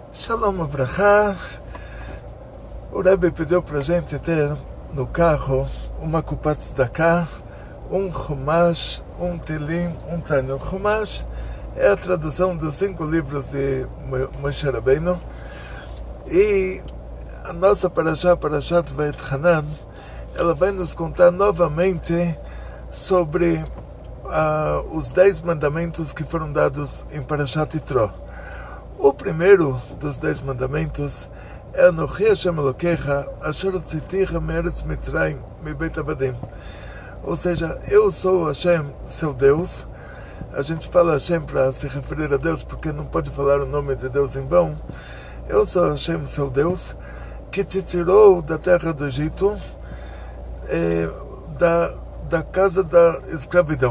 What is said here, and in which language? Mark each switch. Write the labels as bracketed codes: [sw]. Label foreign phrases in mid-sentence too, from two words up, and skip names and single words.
[pt] Shalom Avrahá. O Rebbe pediu para a gente ter no carro uma [he] קופת צדקה, [pt] um chumash, um telim, um tanya. O chumash é a tradução dos 5 livros de Moshe Rabbeinu, e a nossa Parashat Vayetchanan, ela vai nos contar novamente sobre os 10 mandamentos que foram dados em Parashat Yitro. O primeiro dos 10 mandamentos é [he] אנכי ה' אלהיך אשר הוצאתיך מארץ מצרים מבית עבדים. [pt] Ou seja, eu sou Hashem, seu Deus. A gente fala Hashem para se referir a Deus, porque não pode falar o nome de Deus em vão. Eu sou Hashem, seu Deus, que te tirou da terra do Egito, da casa da escravidão.